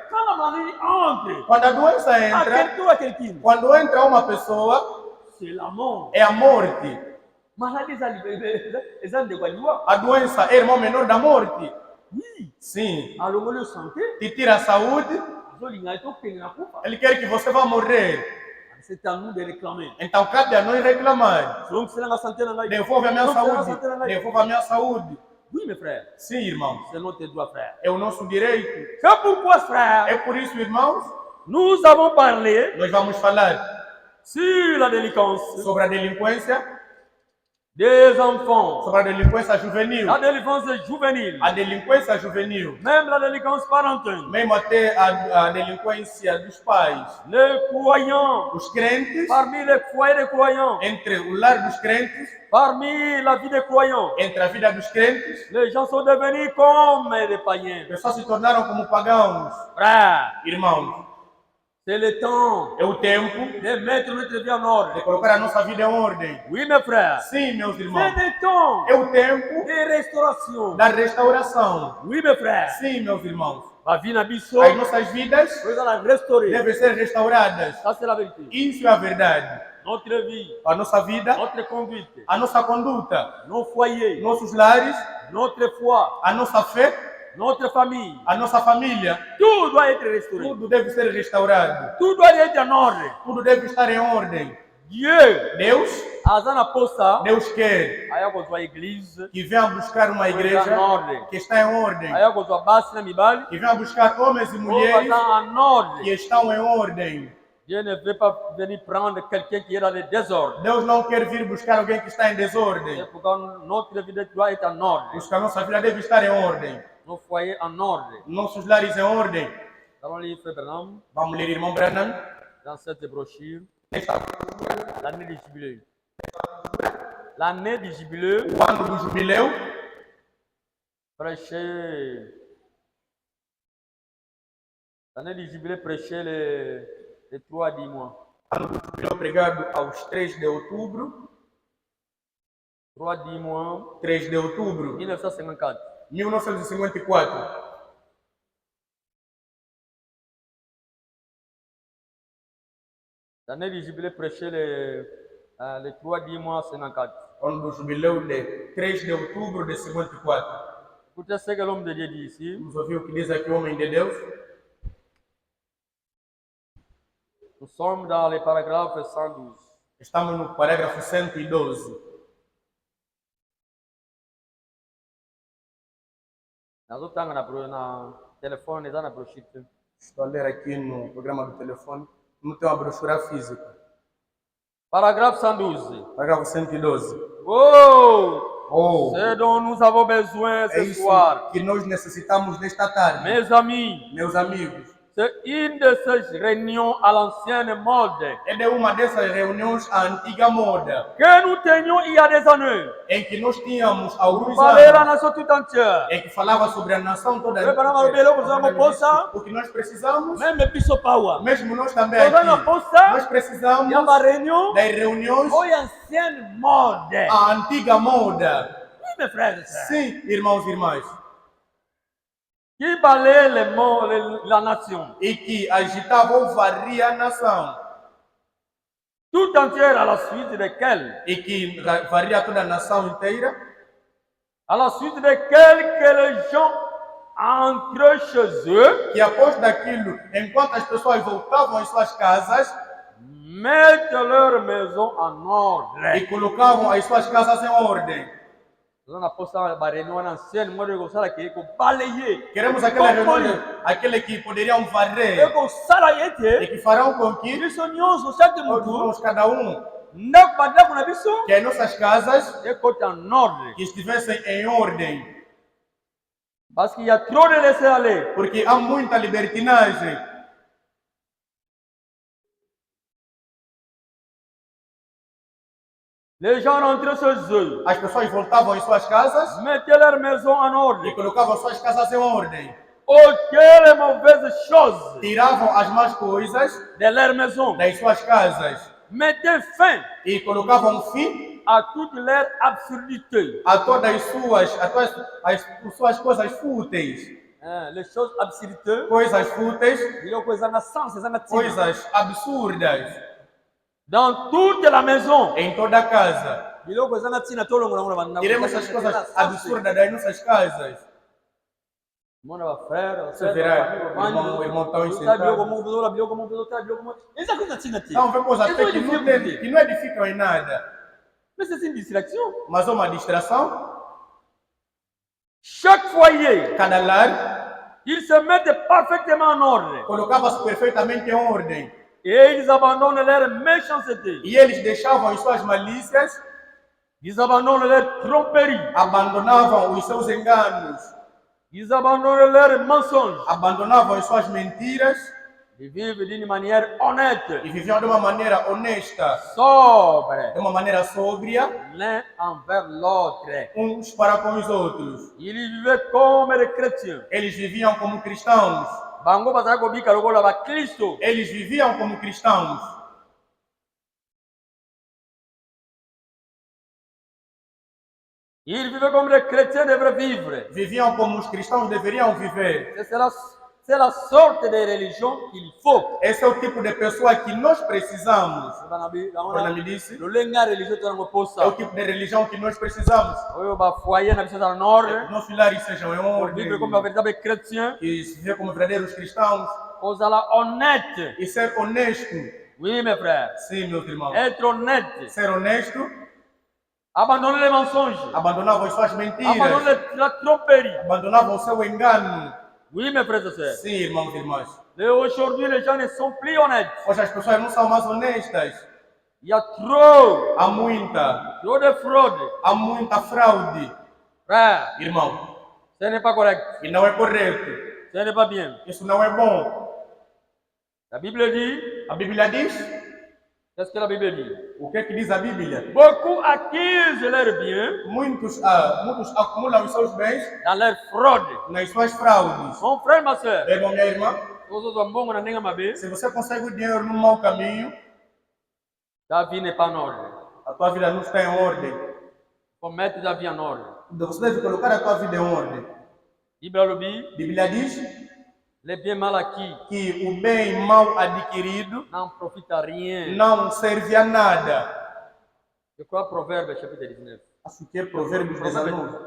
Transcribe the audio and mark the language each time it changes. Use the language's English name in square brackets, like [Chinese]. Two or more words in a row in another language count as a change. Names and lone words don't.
[Portuguese] Quando a doença entra, quando entra uma pessoa, é a morte. A doença é irmão menor da morte. Sim. Te tira a saúde. Ele quer que você vá morrer. [French] C'est à nous de réclamer. [Portuguese] Então cabe a nós reclamar. Devolve a minha saúde. Devolve a minha saúde. [French] Oui, mes frères. [Portuguese] Sim, irmão. [French] C'est notre droit, frère. [Portuguese] É o nosso direito. [French] C'est pourquoi, frère. [Portuguese] É por isso, irmãos. [French] Nous avons parlé. [Portuguese] Nós vamos falar [French] sur la délinquance. [Portuguese] Sobre a delinquência. [French] Des enfants. [Portuguese] Sobre a delinquência juvenil. [French] La délinquance juvénile. [Portuguese] A delinquência juvenil. [French] Même la délinquance parentale. [Portuguese] Mesmo até a delinquência dos pais. [French] Les croyants. [Portuguese] Os crentes. [French] Parmi les foyers des croyants. [Portuguese] Entre o lar dos crentes. [French] Parmi la vie des croyants. [Portuguese] Entre a vida dos crentes. [French] Les gens sont devenus comme des païens. [Portuguese] As pessoas se tornaram como pagãos. [French] Frère. [Portuguese] Irmãos. [French] C'est le temps. [Portuguese] É o tempo [French] de mettre notre vie en ordre. [Portuguese] De colocar a nossa vida em ordem. [French] Oui, mes frères. [Portuguese] Sim, meus irmãos. [French] C'est le temps. [Portuguese] É o tempo de restauração. Da restauração. [French] Oui, mes frères. [Portuguese] Sim, meus irmãos. As nossas vidas devem ser restauradas. [French] C'est la vérité. [Portuguese] Isso é a verdade. [French] Notre vie. [Portuguese] A nossa vida. [French] Notre conduite. [Portuguese] A nossa conduta. [French] Nos foyers. [Portuguese] Nossos lares. [French] Notre foi. [Portuguese] A nossa fé. [French] Notre famille. [Portuguese] A nossa família. [French] Tudo doit être restauré. [Portuguese] Tudo deve ser restaurado. [French] Tudo doit être en ordre. [Portuguese] Tudo deve estar em ordem. Deus quer que venha buscar uma igreja que está em ordem. Que venha buscar homens e mulheres que estão em ordem. [French] Dieu ne veut pas venir prendre quelqu'un qui est dans le désordre. [Portuguese] Deus não quer vir buscar alguém que está em desordem. [French] C'est pourquoi notre vie doit être en ordre. [Portuguese] Porque a nossa vida deve estar em ordem. [French] Nos foyers en ordre. [Portuguese] Nossos lares em ordem. Vamos ler, Frère Branham. Vamos ler, irmão Branham. [French] Dans cette brochure. L'année du jubilé. L'année du jubilé. [Portuguese] O ano do jubileu. [French] Prêcher. L'année du jubilé prêcher les 3 10 mois. [Portuguese] Ano do jubileu pregado aos 3 de outubro. [French] 3 mois [Portuguese] 3 de outubro 1954. 1954. [French] L'année éligible prêcher les 3 mois 54. [Portuguese] On do jubileu de 3 de outubro de 54. [French] Écoutez ce que l'homme de Dieu dit ici. [Portuguese] Vamos ouvir o que diz aqui o homem de Deus. [French] Nous sommes dans le paragraphe 112. [Portuguese] Estamos no parágrafo 112. Na telefone, na brochura. Estou a ler aqui no programa do telefone. Não tem uma brochura física. [French] Parágraphe 112. [Portuguese] Parágrafo 112. Oh! [French] Ce dont nous avons besoin ce soir. [Portuguese] Que nós necessitamos nesta tarde. Meus amigos. [French] C'est une de ces réunions à l'ancienne mode. [Portuguese] É de uma dessas reuniões à antiga moda. [French] Que nous tenions il y a des années. [Portuguese] Em que nós tínhamos alguns anos. [French] La nation tout entière. [Portuguese] Em que falava sobre a nação toda. O que nós precisamos. Mesmo nós também aqui. Nós precisamos das reuniões [French] ancienne mode. [Portuguese] A antiga moda. [French] Oui, mes frères. [Portuguese] Sim, irmãos e irmãs. [French] Qui balaye la nation. [Portuguese] E que agitava ou varria a nação. [French] Tout entière à la suite desquelles. [Portuguese] E que varria toda a nação inteira. [French] À la suite desquelles que les gens entraient chez eux. [Portuguese] Que após daquilo, enquanto as pessoas voltavam às suas casas, [French] mettent leur maison en ordre. [Portuguese] E colocavam as suas casas em ordem. Queremos aquela reunião, aquele que poderiam varrer e que farão com que todos, cada um, que as nossas casas que estivessem em ordem. Porque há muita libertinagem. [French] Les gens rentraient chez eux. [Portuguese] As pessoas voltavam em suas casas. [French] Mettaient leur maison en ordre. [Portuguese] E colocavam suas casas em ordem. [French] Quelles mauvaises choses. [Portuguese] Tiravam as más coisas [French] de leur maison. [Portuguese] Das suas casas. [French] Mettaient fin. [Portuguese] E colocavam fim [French] a toute leur absurdité. [Portuguese] A todas as suas coisas fúteis. [French] Les choses absurdes. [Portuguese] Coisas fúteis. Coisas absurdas. [French] Dans toute la maison. [Portuguese] Em toda a casa. Tiremos as coisas absurdas das nossas casas. Você verá, irmão tão sentado. Não, vemos até que não edificam em nada. Mas é uma distração. [French] Chaque foyer. [Portuguese] Cada lar. [French] Ils se mettent parfaitement en ordre. [Portuguese] Colocava-se perfeitamente em ordem. [French] Et ils abandonnent leur méchanceté. [Portuguese] E eles deixavam as suas malícias. [French] Ils abandonnent leur tromperie. [Portuguese] Abandonavam os seus enganos. [French] Ils abandonnent leurs mensonges. [Portuguese] Abandonavam as suas mentiras. [French] Ils vivent d'une manière honnête. [Portuguese] E viviam de uma maneira honesta. Sobre. De uma maneira sóbria. [French] L'un envers l'autre. [Portuguese] Uns para com os outros. [French] Ils vivaient comme des chrétiens. [Portuguese] Eles viviam como cristãos. Eles viviam como cristãos. [French] Ils vivaient comme les chrétiens devraient vivre. [Portuguese] Viviam como os cristãos deveriam viver. [French] C'est la sorte de religion qu'il faut. [Portuguese] Esse é o tipo de pessoa que nós precisamos. Quando me disse, é o tipo de religião que nós precisamos. Nossos lares sejam em ordem. Que se vê como verdadeiros cristãos. E ser honesto. [French] Oui, mes frères. [Portuguese] Sim, meus irmãos. [French] Être honnête. [Portuguese] Ser honesto. [French] Abandoner les mensonges. [Portuguese] Abandonavam as suas mentiras. [French] Abandoner la tromperie. [Portuguese] Abandonavam o seu engano. [French] Oui, mes frères et sœurs. [Portuguese] Sim, irmãos e irmãs. [French] Aujourd'hui, les gens ne sont plus honnêtes. [Portuguese] Hoje as pessoas não são mais honestas. [French] Il y a trop. [Portuguese] Há muita. [French] Trop de fraude. [Portuguese] Há muita fraude. [French] Frère. [Portuguese] Irmão. [French] Ce n'est pas correct. [Portuguese] E não é correto. [French] Ce n'est pas bien. [Portuguese] Isso não é bom. A Bíblia diz. A Bíblia diz. [French] Qu'est-ce que la Bible dit? [Portuguese] O que diz a Bíblia? [French] Beaucoup acquisent leurs biens. [Portuguese] Muitos acumulam os seus bens. [French] Dans leur fraude. [Portuguese] Nas suas fraudes. [French] Mon frère, ma soeur. [Portuguese] Irmão, minha irmã. Se você consegue o dinheiro no mau caminho, [French] ta vie n'est pas en ordre. [Portuguese] A tua vida não está em ordem. [French] Faut mettre ta vie en ordre. [Portuguese] Você deve colocar a tua vida em ordem. Bíblia diz [French] le bien mal acquis, [Portuguese] que o bem mal adquirido [French] não profite a rien. [Portuguese] Não serve a nada. [French] Je crois Proverbes chapitre 19. [Portuguese] Acho que é Provérbios 19.